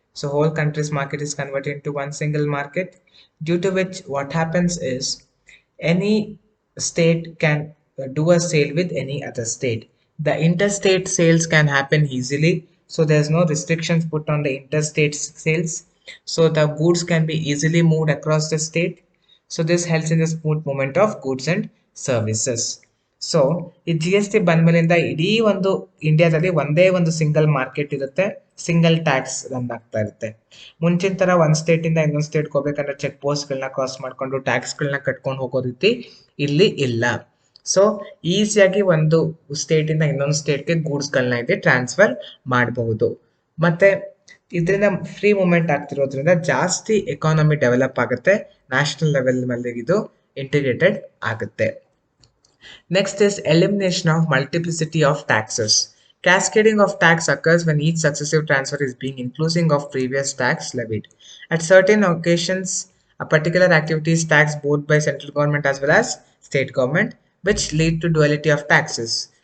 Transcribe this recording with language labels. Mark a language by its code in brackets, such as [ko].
[en] So whole country's market is converted into one single market, due to which what happens is any state can do a sale with any other state. The interstate sales can happen easily, so there's no restrictions put on the interstate sales. So the goods can be easily moved across the state. So this helps in the smooth movement of goods and services. [kn] So ಈ G S T ಬಂದ್ಮೇಲಿಂದ ಇಡೀ ಒಂದು ಇಂಡಿಯಾದಲ್ಲಿ ಒಂದೇ ಒಂದು single market ಇರುತ್ತೆ, single tax run ಆಗ್ತಾ ಇರುತ್ತೆ. ಮುಂಚಿನ ತರ ಒಂದ್ ಸ್ಟೇಟ್ ಇಂದ ಇನ್ನೊಂದ್ ಸ್ಟೇಟ್ ಹೋಗ್ಬೇಕಂದ್ರೆ ಚೆಕ್ ಪೋಸ್ಟ್ ಗಳನ್ನ ಕ್ರಾಸ್ ಮಾಡ್ಕೊಂಡು ಟ್ಯಾಕ್ಸ್ ಗಳನ್ನ ಕಟ್ಕೊಂಡು ಹೋಗೋ ರೀತಿ ಇಲ್ಲಿ ಇಲ್ಲ. ಸೊ ಈಸಿಯಾಗಿ ಒಂದು ಸ್ಟೇಟ್ ಇಂದ ಇನ್ನೊಂದು ಸ್ಟೇಟ್ಗೆ ಗೂಡ್ಸ್ ಗಳನ್ನ ಇದೆ ಟ್ರಾನ್ಸ್ಫರ್ ಮಾಡಬಹುದು. ಮತ್ತೆ ಇದರಿಂದ ಫ್ರೀ ಮೂವ್ಮೆಂಟ್ ಆಗ್ತಿರೋದ್ರಿಂದ ಜಾಸ್ತಿ ಎಕಾನಮಿ ಡೆವಲಪ್ ಆಗುತ್ತೆ, ನ್ಯಾಷನಲ್ ಲೆವೆಲ್ ಮೇಲೆ ಇದು ಇಂಟಿಗ್ರೇಟೆಡ್ ಆಗುತ್ತೆ. [en] Next is elimination of multiplicity of taxes. Cascading of tax occurs when each successive transfer is being inclusive of previous tax levied. At certain occasions, a particular activity is taxed both by central government as well as state government, which lead to duality of taxes.